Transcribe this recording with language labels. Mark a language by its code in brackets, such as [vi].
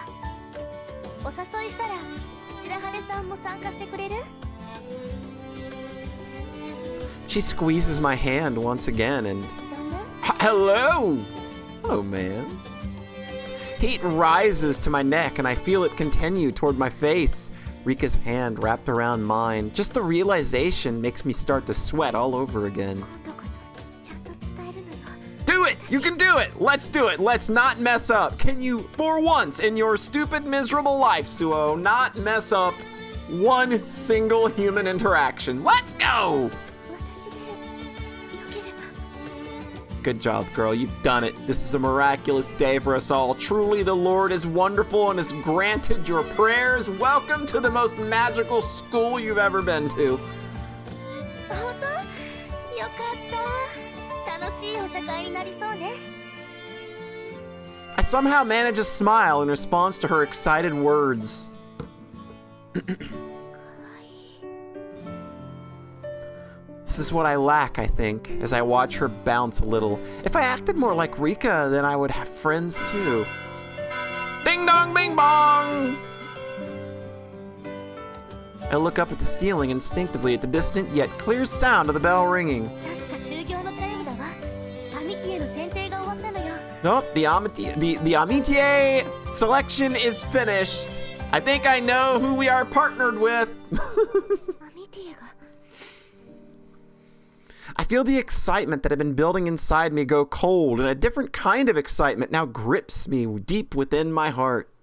[ja] 何ですか？お誘いしたら白羽さんも参加してくれる？ [en] She squeezes my hand once again, and [ja] どんな？ [en] hello! Hello, man. Heat rises to my neck, and I feel it continue toward my face. Rika's hand wrapped around mine. Just the realization makes me start to sweat all over again. [ja] 今度こそちゃんと伝えるのよ。 [en] Do it! You can do it! Let's do it! Let's not mess up! Can you, for once in your stupid, miserable life, Suo, not mess up one single human interaction? Let's go! [ja] 私でよければ。 [en] Good job, girl. You've done it. This is a miraculous day for us all. Truly, the Lord is wonderful and has granted your prayers. Welcome to the most magical school you've ever been to. [ja] 本当？よかった。楽しいお茶会になりそうね。 [en] I somehow manage a smile in response to her excited words. [ja] かわいい。 [en] This is what I lack, I think, as I watch her bounce a little. If I acted more like Rika, then I would have friends too. Ding dong, bing bong! I look up at the ceiling instinctively at the distant yet clear sound of the bell ringing. [ja] 確か終業のチャイムだわ。アミティエの選定が終わったのよ。 [en] Nope, the amitié selection is finished. I think I know who we are partnered with. [ja] アミティエが。 [en] I feel the excitement that had been building inside me go cold, and a different kind of excitement now grips me deep within my heart.